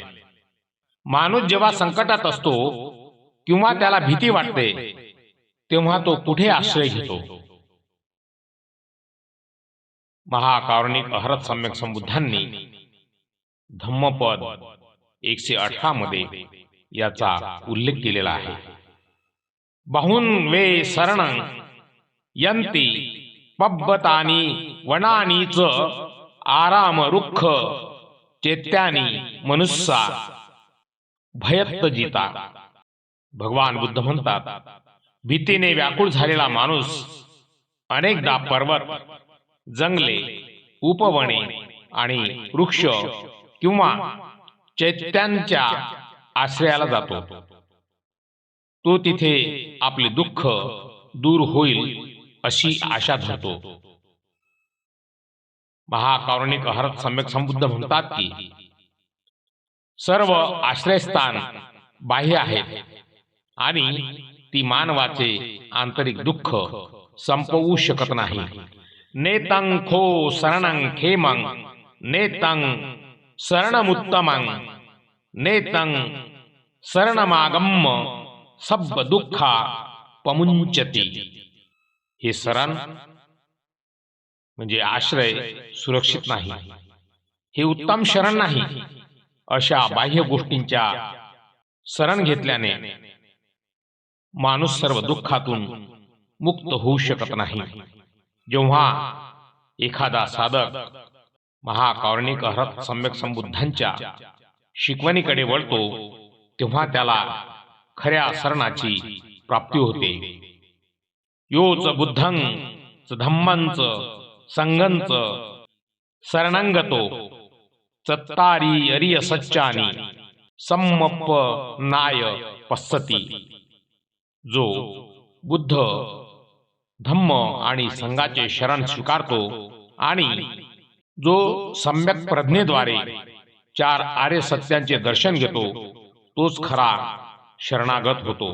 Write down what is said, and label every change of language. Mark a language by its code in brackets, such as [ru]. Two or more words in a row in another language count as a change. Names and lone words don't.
[mr] माणूस जेव्हा संकटात असतो किंवा त्याला भीती वाटते तेव्हा तो कुठे आश्रय घेतो? महाकारुणिक अहरत सम्यक संबुद्धांनी धम्मपद 118 मध्ये याचा उल्लेख केलेला आहे. [pi] बहुन्वे शरणं यन्ति पब्बतानि वनानीच आराम रुक्ख चैत्यानी मनुष्या भयत्त जिता. [mr] भगवान बुद्ध म्हणतात, भीतीने व्याकुळ झालेला माणूस अनेकदा पर्वत, जंगले, उपवने आणि वृक्ष किंवा चैत्यांच्या आश्रयाला जातो. तो तिथे आपले दुःख दूर होईल अशी आशा धरतो. महाकारुणिक अहरत सम्यक संबुद्ध म्हणतात की सर्व आश्रयस्थान बाह्य आहेत आणि ती मानवाचे आंतरिक दुःख संपवू शकत नाही. [pi] नेतं खो शरणं खेमं नेतं शरणमुत्तमं नेतं शरणमागम्य सब दुःखा पमुंचती. [mr] हे शरण म्हणजे आश्रय सुरक्षित नाही, हे उत्तम शरण नाही. अशा बाह्य गोष्टींच्या शरण घेतल्याने माणूस सर्व दुःखातून मुक्त होऊ शकत नाही. जेव्हा एखादा साधक महाकारुणिक अहरत सम्यक संबुद्धांच्या शिकवणीकडे वळतो तेव्हा त्याला खऱ्या शरणाची प्राप्ती होते. [pi] योच बुद्धं च धम्मं च संघं च शरणंगतो चत्तारी अरिय सच्चानी सम्मप्पनाय पස්සती. [mr] जो बुद्ध धम्म आणि संघाचे शरण स्वीकारतो आणि जो सम्यक प्रज्ञेद्वारे 4 आर्य सत्यांचे दर्शन घेतो तोच खरा शरणागत होतो.